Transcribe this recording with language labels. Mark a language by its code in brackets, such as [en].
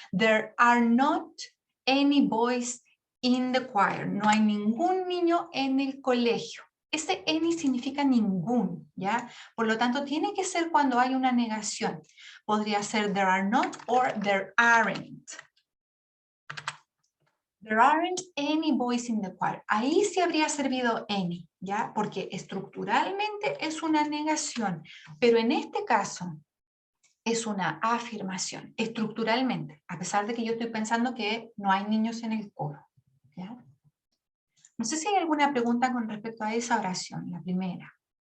[en] There are not any boys in the choir. [es] No hay ningún niño en el colegio. Ese any significa ningún, ¿ya? Por lo tanto, tiene que ser cuando hay una negación. Podría ser [en] there are not or there aren't. There aren't any boys in the choir. [es] Ahí sí habría servido any, ¿ya? Porque estructuralmente es una negación, pero en este caso es una afirmación, estructuralmente, a pesar de que yo estoy pensando que no hay niños en el coro, ¿ya? No sé si hay alguna pregunta con respecto a esa oración, la primera.